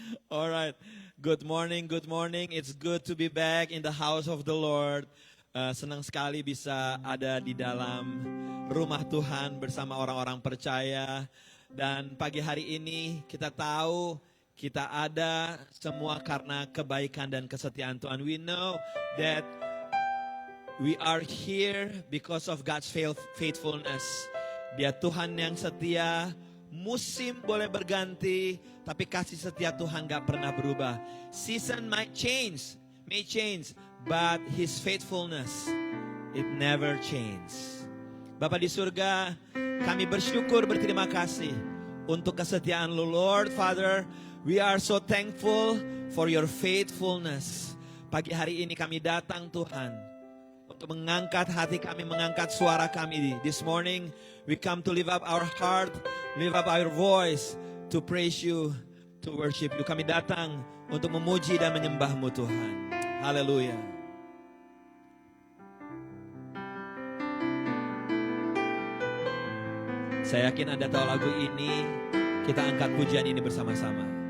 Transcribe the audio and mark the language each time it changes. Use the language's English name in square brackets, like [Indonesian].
[English] Alright, good morning, good morning. It's good to be back in the house of the Lord. [Indonesian] Senang sekali bisa ada di dalam rumah Tuhan bersama orang-orang percaya. Dan pagi hari ini kita tahu kita ada semua karena kebaikan dan kesetiaan Tuhan. [English] We know that we are here because of God's faithfulness. [Indonesian] Dia Tuhan yang setia, musim boleh berganti, tapi kasih setia Tuhan gak pernah berubah. [English] Season may change, but His faithfulness, it never changes. [Indonesian] Bapa di surga, kami bersyukur, berterima kasih untuk kesetiaan Lu, Lord Father. [English] We are so thankful for Your faithfulness. [Indonesian] Pagi hari ini kami datang Tuhan, untuk mengangkat hati kami, mengangkat suara kami. [English] This morning, we come to lift up our heart, lift up our voice, to praise You, to worship You. [Indonesian] Kami datang untuk memuji dan menyembah-Mu Tuhan. Haleluya. Saya yakin Anda tahu lagu ini, kita angkat pujian ini bersama-sama.